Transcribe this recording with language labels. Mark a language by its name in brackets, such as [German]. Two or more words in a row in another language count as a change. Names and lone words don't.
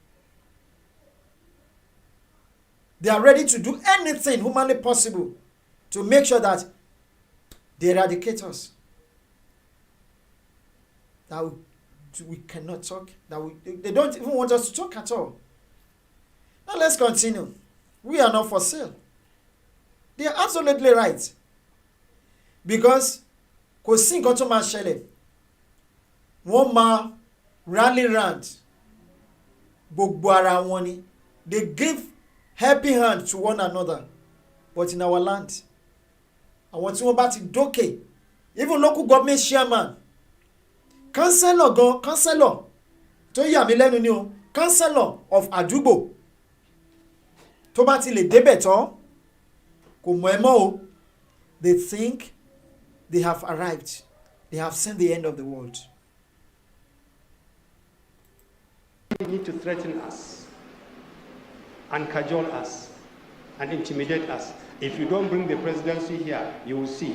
[English] They are ready to do anything humanly possible to make sure that they eradicate us. That we cannot talk. They don't even want us to talk at all. Now let's continue. We are not for sale. They are absolutely right. [Yoruba] Because kò sí nǹkan tó máa ṣẹlẹ̀. Wọ́n máa [English] rally round [Yoruba] gbogbo ara wọn ni. [English] They give helping hand to one another. But in our land, [Yoruba] àwọn tí wọ́n bá ti dókè, [English] even local government chairman, [Yoruba] councillor tó yà mí lẹ́nu ni o, [English] councillor of [Yoruba] àdúgbò tó bá ti lè débẹ̀ tán kò mọ̀ ẹ́ mọ́ o. [English] They think they have arrived. They have seen the end of the world. They need to threaten us and cajole us and intimidate us. If you don't bring the presidency here, you will see.